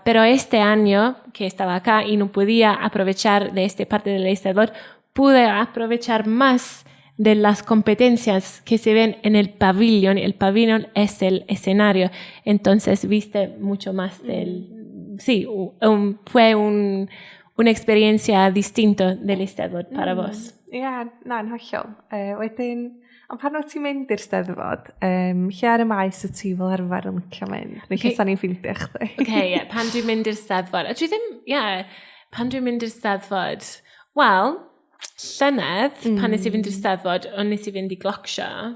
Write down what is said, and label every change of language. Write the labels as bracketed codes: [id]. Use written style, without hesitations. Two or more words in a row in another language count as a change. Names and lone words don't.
[es] Pero este año que estaba acá y no podía aprovechar de esta parte del Eisteddfod, pude aprovechar más de las competencias que se ven en el pabellón. El pabellón es el escenario, entonces viste mucho más del... Sí, fue una experiencia distinta del Eisteddfod para vos. [cy] Na'n hollol. Wedyn, ond pan wyt ti'n mynd i'r Steddfod, lle ar y maes y ti fel arfer yn licio mynd? Neu lle sa'n ni'n ffeindio chdi? Pan dwi'n mynd i'r Steddfod. Pan dwi'n mynd i'r Steddfod, wel, llynedd, pan nes I fynd i'r Steddfod, ond nes I fynd I Glockshaw.